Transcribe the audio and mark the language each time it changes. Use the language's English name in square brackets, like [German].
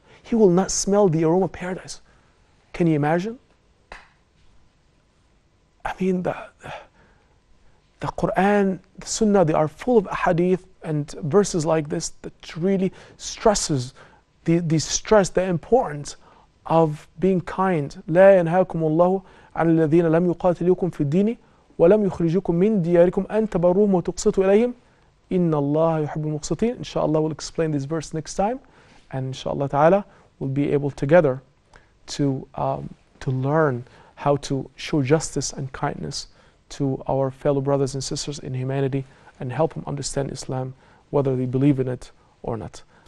[English] He will not smell the aroma of paradise. Can you imagine? I mean, the Quran, the Sunnah, they are full of ahadith and verses like this that really stresses the importance of being kind. [Arabic] لا ينهاكم الله عن الذين لم يقاتلوكم في الدين ولم يخرجوكم من دياركم أن تبروهم وتقسطوا إليهم إن الله يحب المقسطين. [English] Inshallah, we'll explain this verse next time, and inshallah ta'ala we'll be able together to learn how to show justice and kindness to our fellow brothers and sisters in humanity and help them understand Islam, whether they believe in it or not.